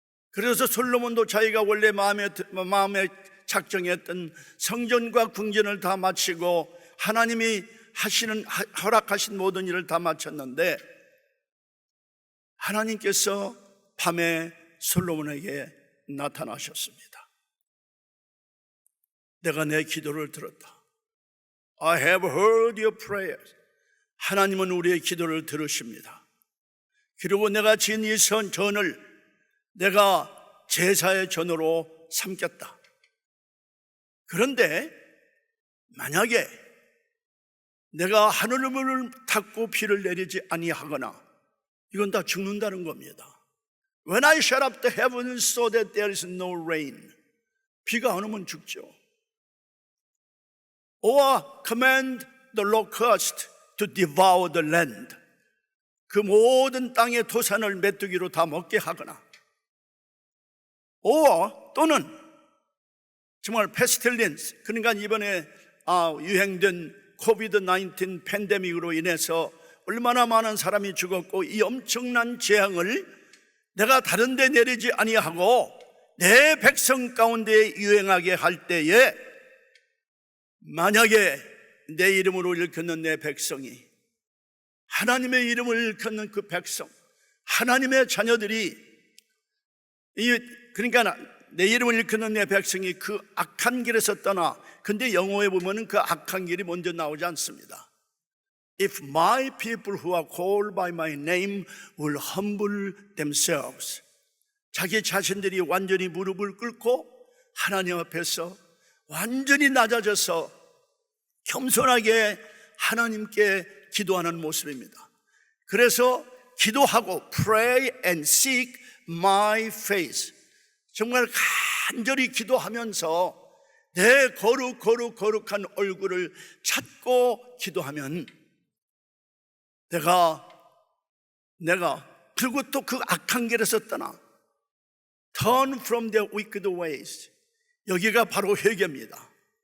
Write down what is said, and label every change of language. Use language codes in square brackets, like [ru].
[ko] 그래서 솔로몬도 자기가 원래 마음에 작정했던 성전과 궁전을 다 마치고 하나님이 허락하신 모든 일을 다 마쳤는데, 하나님께서 밤에 솔로몬에게 나타나셨습니다. 내가 내 기도를 들었다. [en] I have heard your prayers. [ko] 하나님은 우리의 기도를 들으십니다. 그리고 내가 지은 이 전을 내가 제사의 전으로 삼겠다. 그런데 만약에 내가 하늘문을 닫고 비를 내리지 아니하거나, 이건 다 죽는다는 겁니다. [en] When I shut up the heavens so that there is no rain, [ko] 비가 안 오면 죽죠. [en] Or command the locust to devour the land, [ko] 그 모든 땅의 토산을 메뚜기로 다 먹게 하거나, or 또는 정말 pestilence, 그러니까 이번에 유행된 코비드-19 팬데믹으로 인해서 얼마나 많은 사람이 죽었고, 이 엄청난 재앙을 내가 다른 데 내리지 아니하고 내 백성 가운데 유행하게 할 때에, 만약에 내 이름으로 일컫는 내 백성이, 하나님의 이름을 일컫는 그 백성, 하나님의 자녀들이, 그러니까 내 이름을 일컫는 내 백성이 그 악한 길에서 떠나, 근데 영어에 보면은 그 악한 길이 먼저 나오지 않습니다. [en] If my people who are called by my name will humble themselves, [ko] 자기 자신들이 완전히 무릎을 꿇고 하나님 앞에서 완전히 낮아져서 겸손하게 하나님께 기도하는 모습입니다. 그래서 기도하고 [en] pray and seek my face, [ko] 정말 간절히 기도하면서 내 거룩한 얼굴을 찾고 기도하면 내가 그리고 또 그 악한 길에서 떠나 [en] turn from their wicked ways, [ko] 여기가 바로 회개입니다.